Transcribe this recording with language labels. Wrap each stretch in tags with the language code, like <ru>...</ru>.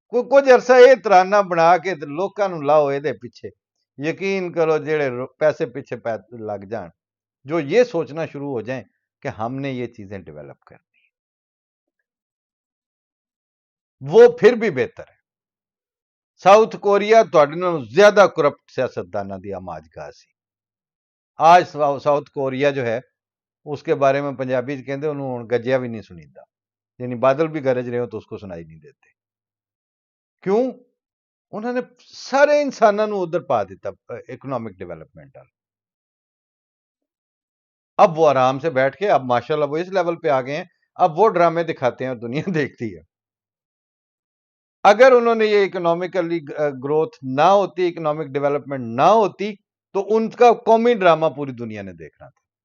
<ur>کچھ عرصہ یہ ترانہ بنا کے لوکاں نوں لاؤ یہ پیچھے، یقین کرو جڑے پیسے پیچھے لگ جان، جو یہ سوچنا شروع ہو جائیں کہ ہم نے یہ چیزیں ڈیولپ کرنی، وہ پھر بھی بہتر ہے.</ur> <pa>ساؤتھ کوریا تواڈے نالوں زیادہ کرپٹ سیاستداناں دی آماج گاہ سی.</pa> <ur>آج ساؤتھ کوریا جو ہے اس کے بارے میں پنجابی کہندے انہوں گجیا بھی نہیں سنیدا، یعنی بادل بھی گرج رہے ہو تو اس کو سنائی نہیں دیتے.</ur> <pa>کیوں؟ انہوں نے سارے انسانوں نوں ادھر پا دیتا اکنامک ڈیولپمنٹ.</pa> <ur>اب وہ آرام سے بیٹھ کے اب ماشاءاللہ وہ اس لیول پہ آ گئے ہیں، اب وہ ڈرامے دکھاتے ہیں اور دنیا دیکھتی ہے. اگر انہوں نے یہ اکنامکلی گروتھ نہ ہوتی، اکنامک ڈیولپمنٹ نہ ہوتی، تو ان کا قومی ڈرامہ پوری دنیا نے دیکھنا تھا.</ur>